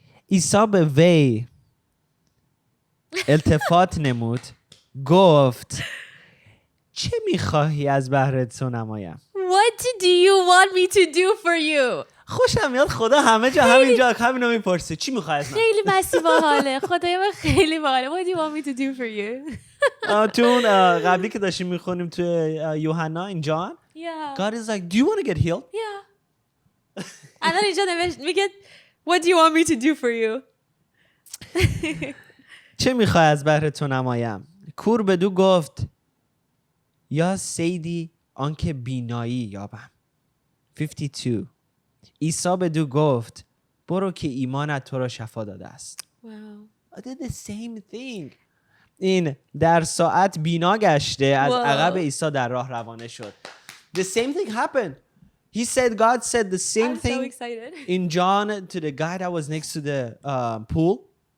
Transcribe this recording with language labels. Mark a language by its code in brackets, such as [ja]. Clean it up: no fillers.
[fa] عیسی به وی التفات نمود، گفت چه میخواهی از بهر تو نمایم؟ [en] What do you want me to do for you? [fa] خوشم میاد خدا همه جا همینجا همینو میپرسه چی میخوای از من؟ خیلی مسیح باحاله. خدای من خیلی باحاله. [en] What do you want me to do for you? [fa] تو اون قبلی که داشتیم میخونیم تو یوحنا این جان [en] Yeah. God is like do you want to get healed? Yeah. [fa] الان اینجا میگه What do you want me to do for you? چه میخوای از بهر تو نمایم؟ کور بدو گفت یا سیدی آنکه بینایی یابم. 52 عیسی بدو گفت برو که ایمانت تو را شفا داده است. [en] Wow. I did the same thing. [fa] این در ساعت بینا گشته از عقب عیسی در راه روانه شد. [en] The same thing happened. He said God said the same I'm thing so excited. in John to the guy that was next to the pool.